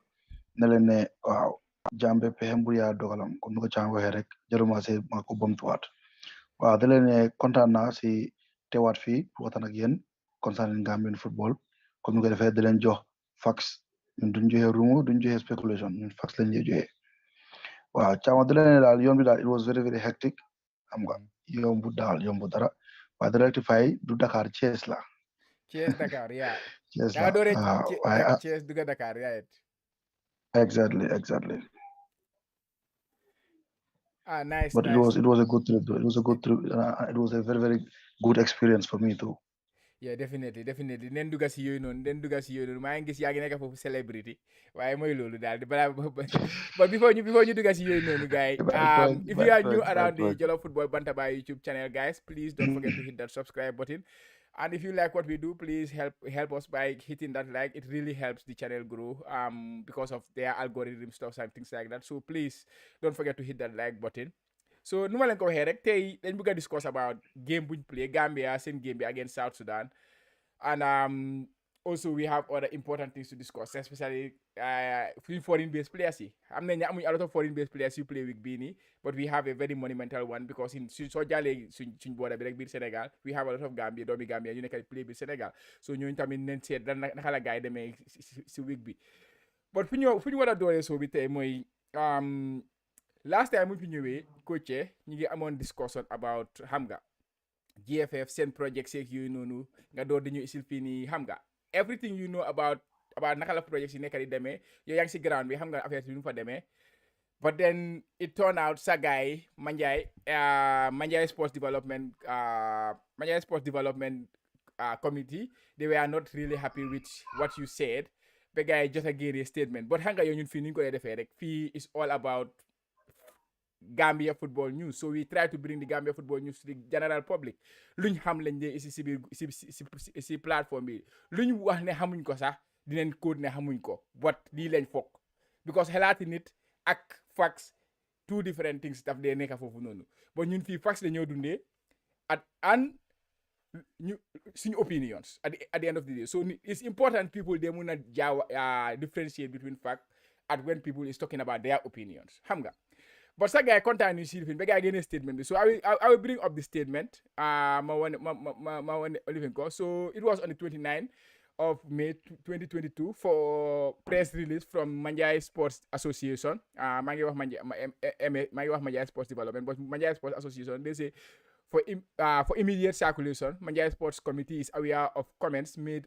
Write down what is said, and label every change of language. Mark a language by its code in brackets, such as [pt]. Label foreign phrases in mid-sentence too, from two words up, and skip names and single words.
[wo] ne leen ne waaw jàmbe pexem bu yaa dogalam comme ni ko Chama waxee rek jaruma see ma ko bamtuwaat waaw di leen ne kontaan naa si teewaat fii pour waxtaan ak yéen [en] concerning Gambian football [wo] comme ni ko defee di leen jox facts ñun duñ joxe rumeur duñ joxe speculation ñun facts lañ lay joxe waaw Chama di leen ne daal yoon bi daal [en] it was very very hectic [wo] xam nga yombu dara waaye da rectify du Dakar Thiès la. Thiès Dakar yaa. Thiès la waaye Thiès duga Dakar yaa. [en] Exactly. Nice. But nice. It was a good trip. It was a good trip. It was a very very good experience for me too. Yeah, definitely [wo] nen dugga si yooyu noonu maa ngi gis yaa ngi nekk foofu celebrity waaye mooy loolu daal balaa [en] but before [wo] ñu dugga si yooyu noonu [en] guys, if you are new around the Jollof Football Bantaba YouTube channel guys, please don't forget to hit that subscribe button, and if you like what we do, please help us by hitting that like. It really helps the channel grow because of their algorithm stuff and things like that, so please don't forget to hit that like button. So [wo] nu ma leen ko waxee rek tey dañ bëgg a [en] discuss about game buñ play Gambia seen game bi against South Sudan, and also we have other important things to discuss, especially foreign based players yi. [wo] Am nañ amuñ [en] a lot of foreign based players yu play week [wo] bii nii, [en] but we have a very monumental one because [wo] soo jàllee suñ border bi rek biir Sénégal [en] we have a lot of [wo] doomi Gambia yu nekk play biir Sénégal, so ñooñu tamit nañ seet naka la gars yi demee si week bi. But fu ñu war a dooree soo bi tey mooy [en] last time we [wo] ñëwee Coach ñu ngi amoon [en] discussion about [wo] xam nga GFF seen project seeg yooyu noonu nga door di ñu isil fii nii xam nga [en] everything you know about [wo] naka la project yi nekk di demee yow yaa ngi si ground bi xam nga affaire bi nu fa demee, [en] but then it turned out sa guy Manjai Sports Development Committee, they were not really happy with what you said [wo] ba gars yi jot a génnee [en] statement, but [wo] xam nga yow ñun fii ni ñu ko defee rek fii [en] is all about Gambia football news, so we try to bring the Gambia football news to the general public. [wo] Luñ xam lañ dee si biir si plateforme bi luñ wax ne xamuñ ko sax dinañ code ne xamuñ ko, but lii lañ foog because xelaati nit ak facts [en] two different things [wo] daf dee nekk foofu noonu, but ñun fii facts dañoo dundee and ñu suñu [en] opinions at the end of the day, so it's important people they [wo] mun a [en] differentiate between fact and when people is talking about their opinions [wo] xam nga. [en] But sa guy contact you see the guy getting a statement. So I will bring up the statement. So it was on the 29th of May 2022 for press release from Manjai Sports Association. Manjai Sports Development, but Manjai Sports Association, they say for immediate circulation, Manjai Sports Committee is aware of comments made